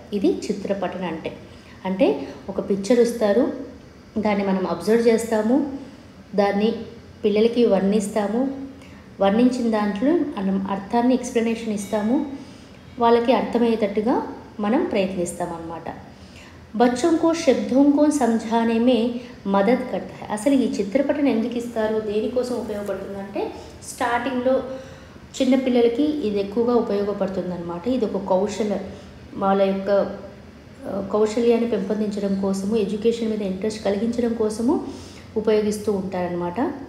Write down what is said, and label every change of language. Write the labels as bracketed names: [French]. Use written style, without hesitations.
[Telugu] ఇది చిత్రపటన అంటే ఒక పిక్చర్ ఇస్తారు, దాన్ని మనం అబ్జర్వ్ చేస్తాము, దాన్ని పిల్లలకి వర్ణిస్తాము, వర్ణించిన దాంట్లో మనం అర్థాన్ని ఎక్స్ప్లెనేషన్ ఇస్తాము, వాళ్ళకి అర్థమయ్యేటట్టుగా మనం ప్రయత్నిస్తామన్నమాట. [Hindi] బచ్చోं को शब्दों को समझाने में मदद करता है. [Telugu] అసలు ఈ చిత్రపటం ఎందుకు ఇస్తారు, దేనికోసం ఉపయోగపడుతుందంటే స్టార్టింగ్లో చిన్నపిల్లలకి ఇది ఎక్కువగా ఉపయోగపడుతుందన్నమాట. ఇది ఒక కౌశలం, వాళ్ళ యొక్క కౌశల్యాన్ని పెంపొందించడం కోసము, ఎడ్యుకేషన్ మీద ఇంట్రెస్ట్ కలిగించడం కోసము ఉపయోగిస్తూ ఉంటారనమాట.